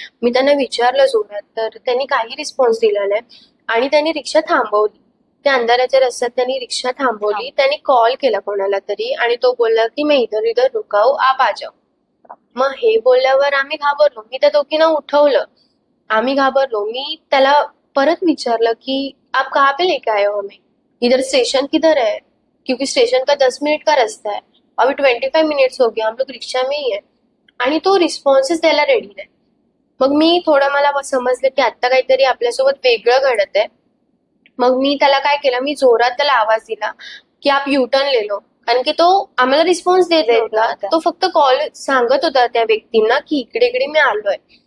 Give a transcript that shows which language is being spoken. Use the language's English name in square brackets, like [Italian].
[Marathi] मी त्यांना विचारलं जोरात, तर त्यांनी काही रिस्पॉन्स दिला नाही आणि त्यांनी रिक्षा थांबवली. त्या अंधाराच्या रस्त्यात त्यांनी रिक्षा थांबवली. त्यांनी कॉल केला कोणाला तरी आणि तो बोलला की [Hindi] मैं इधर इधर रुका हूं, आप आ जाओ. [Marathi] मग हे बोलल्यावर आम्ही घाबरलो. मी त्या दोघींना उठवलं. आम्ही घाबरलो. मी त्याला परत विचारलं की [Hindi] आप कहाँ पे लेके आए हो हमें, इधर स्टेशन किधर है, क्योंकि स्टेशन का 10 मिनट का रास्ता है, अभी 25 मिनट्स हो गया, हम लोग रिक्षा में ही है. [Marathi] आणि तो रिस्पॉन्सच द्यायला रेडी नाही. मग मी थोडं मला समजलं की आता काहीतरी आपल्यासोबत वेगळं घडत आहे. मग मी त्याला काय केलं, मी जोरात त्याला आवाज दिला की [Hindi] आप युटर्न ले लो, [Marathi] कारण की तो आम्हाला रिस्पॉन्स देत नव्हता. तो फक्त कॉल सांगत होता त्या व्यक्तींना की इकडे इकडे मी आलोय.